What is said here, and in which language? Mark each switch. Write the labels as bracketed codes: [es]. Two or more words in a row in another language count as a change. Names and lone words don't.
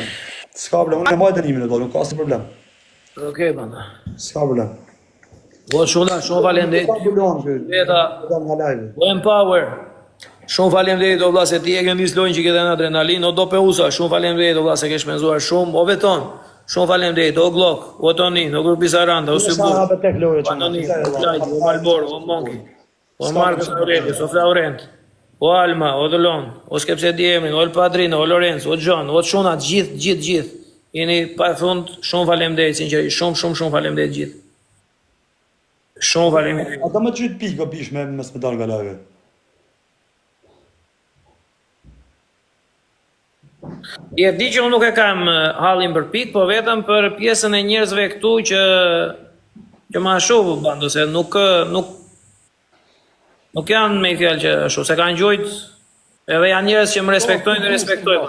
[sq] S'ka problem, unë e mbaj dënimin e do, nuk ka asnjë problem. Okej, banda. S'ka problem. O çuna, shumë faleminderit. S'ka problem ky. Veta, Nga live. o Empower. Shumë faleminderit o vlla se ti e ke nis lojën që ke dhënë adrenalin, o do pe usa, shumë faleminderit o vlla se ke shpenzuar shumë, o veton. Shumë faleminderit o Glock, o Tonin, o Grupi Saranda, o Sybur. Sa tek lojë O Anonim, o Lajdi, o Malboro, o Monki, o Marcos Aurelius, o Flaurent, o Alma, o Dolon, o Skepse Diemin, o El Padrino, o Lorenzo, o John, o Çuna, gjithë. Jeni pa fund, shumë faleminderit sinqerisht, shumë faleminderit gjithë. Shumë faleminderit. Ata më çyt pikë bish me medal nga live. Je di që unë nuk e kam hallin për pikë, po vetëm për pjesën e njerëzve këtu që ma shohu Bando, se nuk janë me fjalë që ashtu, se kanë gjojt edhe janë njerëz që më respektojnë dhe respektojnë.